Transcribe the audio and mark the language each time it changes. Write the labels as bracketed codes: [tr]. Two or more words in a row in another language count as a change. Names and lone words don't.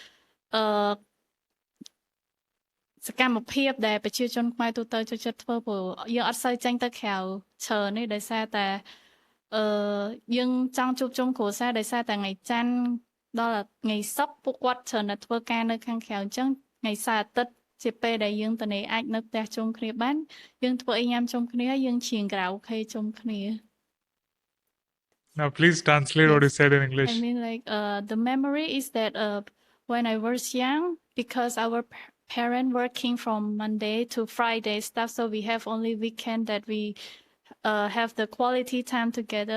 [km] សកម្មភាពដែលប្រជាជនខ្មែរទូទៅចូលចិត្តធ្វើព្រោះយើងអត់សូវចេញទៅក្រៅច្រើននេះដោយសារតែយើងចង់ជួបជុំគ្រួសារដោយសារតែថ្ងៃច័ន្ទដល់ថ្ងៃសុក្រពួកគាត់ច្រើនតែធ្វើការនៅខាងក្រៅអញ្ចឹងថ្ងៃសៅរ៍អាទិត្យជាពេលដែលយើងតនេអាចនៅផ្ទះជុំគ្នាបានយើងធ្វើអីញ៉ាំជុំគ្នាយើងច្រៀងខារ៉ាអូខេជុំគ្នា [en] Now please translate what you said in English. I mean like the memory is that when I was young because our parent working from Monday to Friday stuff so we have only weekend that we have the quality time together.